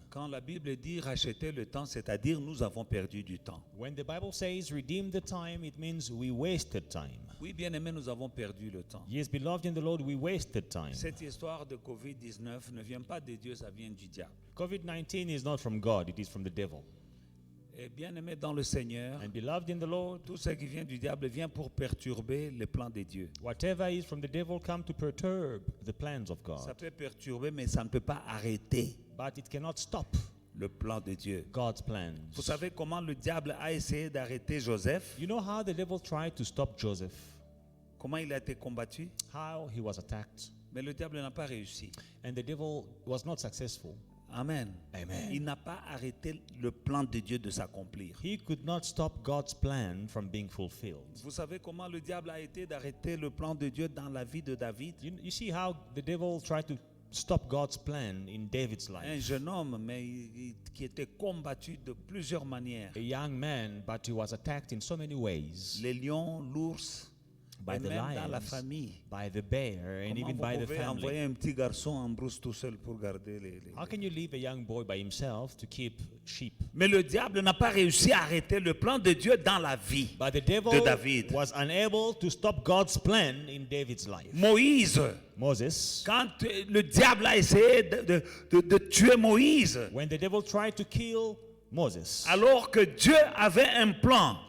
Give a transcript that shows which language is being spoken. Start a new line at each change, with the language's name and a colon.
French: Quand la Bible dit racheter le temps, c'est-à-dire nous avons perdu du temps.
English: When the Bible says redeem the time, it means we wasted time.
French: Oui, bien-aimés, nous avons perdu le temps.
English: Yes, beloved in the Lord, we wasted time.
French: Cette histoire de COVID-19 ne vient pas de Dieu, ça vient du diable.
English: COVID-19 is not from God, it is from the devil.
French: Et bien-aimé dans le Seigneur,
English: and beloved in the Lord,
French: tout ce qui vient du diable vient pour perturber les plans de Dieu.
English: Whatever is from the devil come to perturb the plans of God.
French: Ça peut perturber, mais ça ne peut pas arrêter.
English: But it cannot stop
French: le plan de Dieu.
English: God's plans.
French: Vous savez comment le diable a essayé d'arrêter Joseph?
English: You know how the devil tried to stop Joseph?
French: Comment il a été combattu?
English: How he was attacked.
French: Mais le diable n'a pas réussi.
English: And the devil was not successful.
French: Amen.
English: Amen.
French: Il n'a pas arrêté le plan de Dieu de s'accomplir.
English: He could not stop God's plan from being fulfilled.
French: Vous savez comment le diable a été d'arrêter le plan de Dieu dans la vie de David?
English: You see how the devil tried to stop God's plan in David's life.
French: Un jeune homme, mais qui était combattu de plusieurs manières.
English: A young man, but he was attacked in so many ways.
French: Les lions, l'ours,
English: by the lions,
French: dans la famille.
English: By the bear, and even by the family.
French: Comment vous pouvez envoyer un petit garçon en brousse tout seul pour garder les...
English: How can you leave a young boy by himself to keep sheep?
French: Mais le diable n'a pas réussi à arrêter le plan de Dieu dans la vie
English: But the devil
French: de David.
English: Was unable to stop God's plan in David's life. Moses,
French: quand le diable a essayé de tuer Moïse,
English: when the devil tried to kill Moses,
French: alors que Dieu avait un plan,